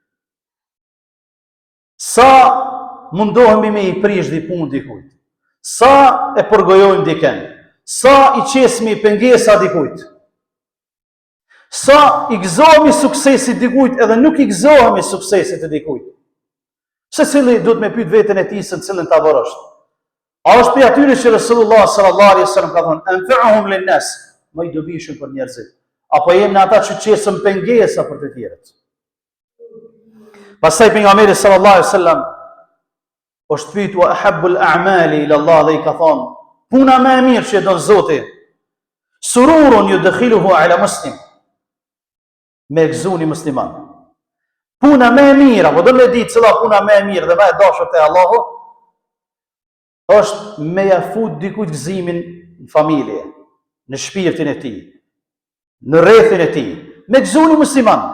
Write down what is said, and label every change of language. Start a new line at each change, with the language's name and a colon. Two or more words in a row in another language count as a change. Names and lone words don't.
Albanian: Sa mundohemi me i prish di punë dikujt, sa e përgojojmë dikën, sa i qesmi pengesa dikujt, sa i gëzohemi suksesit dikujt edhe nuk i gëzohemi suksesit e dikujt. Se cili duhet me pyet veten e tij se në cilën tabor është. A është për atyre që Rasulullah
Arabic: صلى الله عليه وسلم
Albanian: ka thënë
Arabic: "أنفعهم للناس",
Albanian: më i dobishëm për njerëzit, apo jemi ata që qesëm pengesa për të tjerët? Pastaj pejgamberi
Arabic: صلى الله عليه وسلم
Albanian: është pyet
Arabic: "وأحب الأعمال إلى الله",
Albanian: dhe i ka thënë puna më e mirë që e don Zoti,
Arabic: سرور يدخله على مسلم,
Albanian: me gëzuni musliman. Puna më e mirë, apo do me ditë cila puna më e mirë dhe më e dashur te Allahu, është me ja fut dikujt gëzimin në familje, në shpirtin e tij, në rrethin e tij, me gëzuni musliman.